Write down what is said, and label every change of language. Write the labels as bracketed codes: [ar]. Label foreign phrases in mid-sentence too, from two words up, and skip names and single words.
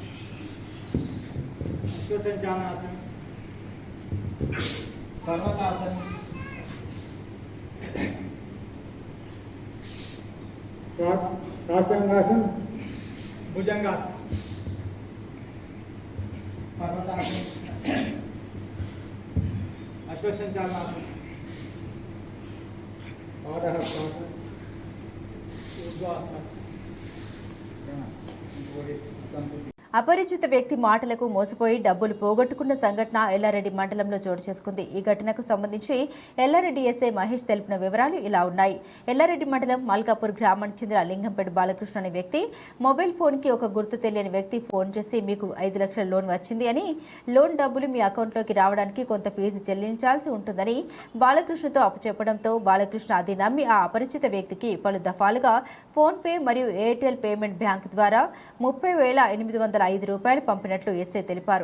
[sa] श्वसंचालनासन, पर्वतासन, साष्टांगासन, भुजंगासन, पर्वतासन, अश्वसंचालनासन, पादहस्तासन, ऊर्ध्वासन. [te] అపరిచిత వ్యక్తి మాటలకు మోసపోయి డబ్బులు పోగొట్టుకున్న సంఘటన ఎల్లారెడ్డి మండలంలో చోటు చేసుకుంది. ఈ ఘటనకు సంబంధించి ఎల్లారెడ్డి ఎస్ఐ మహేష్ తెలిపిన వివరాలు ఇలా ఉన్నాయి. ఎల్లారెడ్డి మండలం మల్కాపూర్ గ్రామానికి చెందిన లింగంపేట బాలకృష్ణ అనే వ్యక్తి మొబైల్ ఫోన్కి ఒక గుర్తు తెలియని వ్యక్తి ఫోన్ చేసి మీకు 5 లక్షల లోన్ వచ్చింది అని, లోన్ డబ్బులు మీ అకౌంట్లోకి రావడానికి కొంత ఫీజు చెల్లించాల్సి ఉంటుందని బాలకృష్ణతో అప్పచెప్పడంతో బాలకృష్ణ అది నమ్మి ఆ అపరిచిత వ్యక్తికి పలు దఫాలుగా ఫోన్పే మరియు ఎయిర్టెల్ పేమెంట్ బ్యాంక్ ద్వారా 30,805 రూపాయలు పంపినట్లు ఎస్ఐ తెలిపారు.